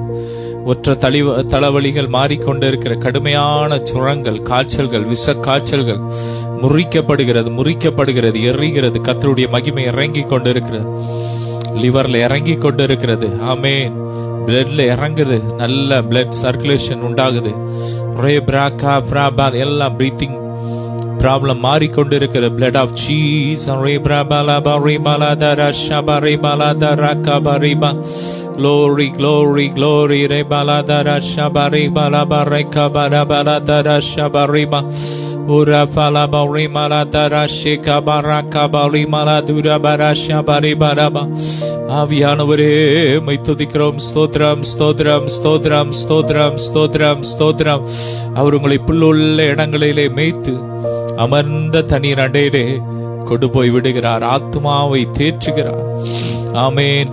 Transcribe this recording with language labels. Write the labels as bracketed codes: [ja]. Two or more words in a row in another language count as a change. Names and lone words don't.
[ta] ஒற்ற தலைவலிகள் மாறிக்கொண்டிருக்கிற கடுமையான சுரங்கள், காய்ச்சல்கள், விஷ காய்ச்சல்கள் முறிக்கப்படுகிறது, எரிகிறது. கர்த்தருடைய மகிமை இறங்கி கொண்டிருக்கிறது. லிவர்ல இறங்கி கொண்டிருக்கிறது. ஆமென். பிளட்ல இறங்குது. நல்ல [en] blood circulation [ta] உண்டாகுது. எல்லாம் [en] breathing problem [ta] மாறிக்கொண்டிருக்கிற [en] blood of Jesus. Glory, glory, glory. Rebaladara shabari balabareka barabaladara shabariba. Ura falaba rimaladara shikabaraka balimaladura barasha baribaraba. [ta] ஆவியானவரே மை துதிக்கிறோம். ஸ்தோத்திரம். அவர் உங்களை புல்லுள்ள இடங்களிலே மேய்த்து அமர்ந்த தண்ணீர் அண்டையிலே கொண்டு போய் விடுகிறார். ஆத்மாவை தேற்றுகிறார். ஆமென்.